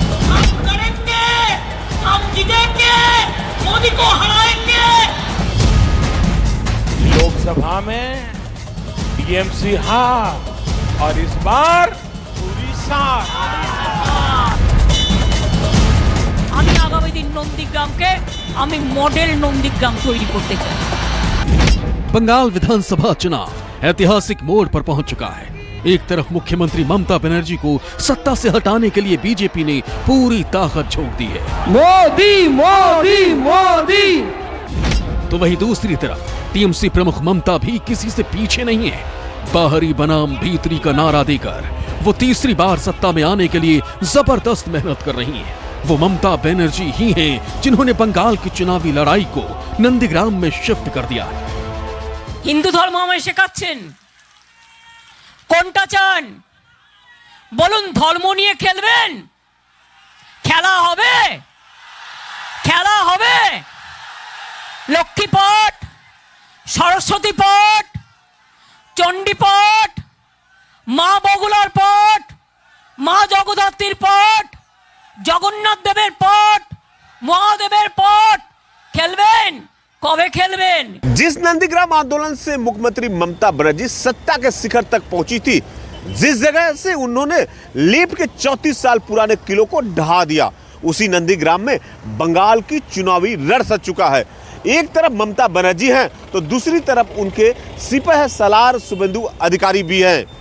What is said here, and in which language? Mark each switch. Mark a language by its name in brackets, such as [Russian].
[Hindi] हम करेंगे, हम जीतेंगे, मोदी को हराएंगे। लोकसभा में टीएमसी हार और इस बार पूरी साथ। [Bangla] আমি আগামী দিন নন্দীগ্রামকে আমি মডেল নন্দীগ্রাম তৈরি করতে চাই। [Hindi] बंगाल विधानसभा चुनाव ऐतिहासिक मोड़ पर पहुंच चुका है। एक तरफ मुख्यमंत्री ममता बनर्जी को सत्ता से हटाने के लिए बीजेपी ने पूरी ताकत झोंक दी है। मोदी मोदी मोदी। तो वहीं दूसरी तरफ टीएमसी प्रमुख ममता भी किसी से पीछे नहीं है। बाहरी बनाम भीतरी का नारा देकर वो तीसरी बार सत्ता में आने के लिए जबरदस्त मेहनत कर रही हैं। वो ममता बनर्जी ही हैं जिन्होंने बंगाल की चुनावी लड़ाई को नंदीग्राम में शिफ्ट कर दिया है। [Bangla] হিন্দু ধর্ম আমায় শেখাচ্ছেন, কোনটা চান বলুন? ধর্ম নিয়ে খেলবেন? খেলা হবে, খেলা হবে। লক্ষ্মী পট, সরস্বতী পট, চণ্ডী পট, মা বগুলার পট, মা জগদ্ধাত্রীর পট, জগন্নাথ দেবের পট, মহাদেবের পট খেলবেন? কবে খেলবেন? [Hindi] जिस नंदीग्राम आंदोलन से मुख्यमंत्री ममता बनर्जी सत्ता के शिखर तक पहुंची थी, जिस जगह से उन्होंने लीप के 34 साल पुराने किलों को ढहा दिया, उसी नंदीग्राम में बंगाल की चुनावी रण सज चुका है। एक तरफ ममता बनर्जी हैं तो दूसरी तरफ उनके सिपह सलार शुभेंदु अधिकारी भी हैं।